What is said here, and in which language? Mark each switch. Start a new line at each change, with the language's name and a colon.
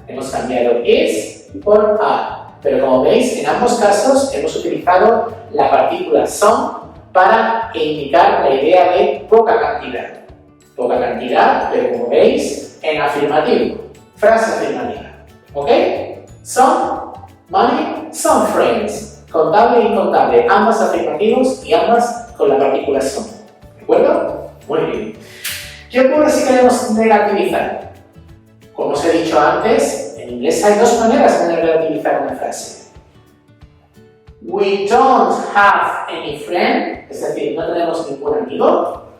Spanish: Hemos cambiado is por are. Pero como veis, en ambos casos hemos utilizado la partícula some para indicar la idea de poca cantidad. Poca cantidad, pero como veis, en afirmativo. Frase afirmativa. ¿Ok?
English: Some money, some friends.
Spanish: Contable e incontable. Ambas afirmativos y ambas con la partícula some. ¿De acuerdo? Muy bien. ¿Qué ocurre si queremos negativizar? Como os he dicho antes, en inglés hay dos maneras de negativizar una frase.
English: We don't have any friend,
Spanish: es decir, no tenemos ningún amigo.